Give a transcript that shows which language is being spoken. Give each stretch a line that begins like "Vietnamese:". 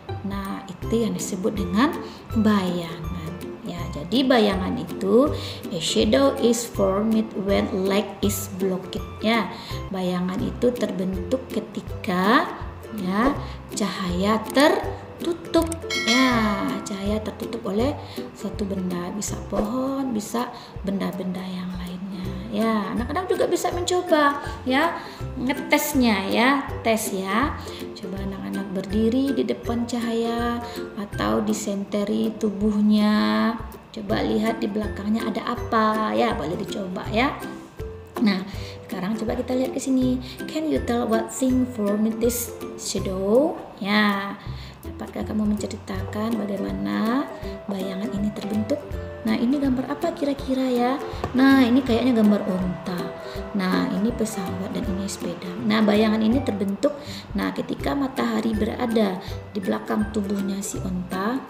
Indonesian: Nah, itu yang disebut dengan bayangan.
English: Ya,
Indonesian: jadi bayangan itu
English: a shadow is formed when light is blocked.
Indonesian: Ya, bayangan itu terbentuk ketika ya cahaya tertutup. Ya, cahaya tertutup oleh suatu benda, bisa pohon, bisa benda-benda yang lainnya. Ya, anak-anak juga bisa mencoba ya ngetesnya ya, tes ya. Coba anak-anak berdiri di depan cahaya atau disenteri tubuhnya. Coba lihat di belakangnya ada apa ya, boleh dicoba ya. Nah, sekarang coba kita lihat ke sini.
English: Can you tell what thing formed this shadow?
Indonesian: Ya, dapatkah kamu menceritakan bagaimana bayangan ini terbentuk? Nah, ini gambar apa kira-kira ya? Nah, ini kayaknya gambar unta. Nah, ini pesawat dan ini sepeda. Nah, bayangan ini terbentuk ketika matahari berada di belakang tubuhnya si unta.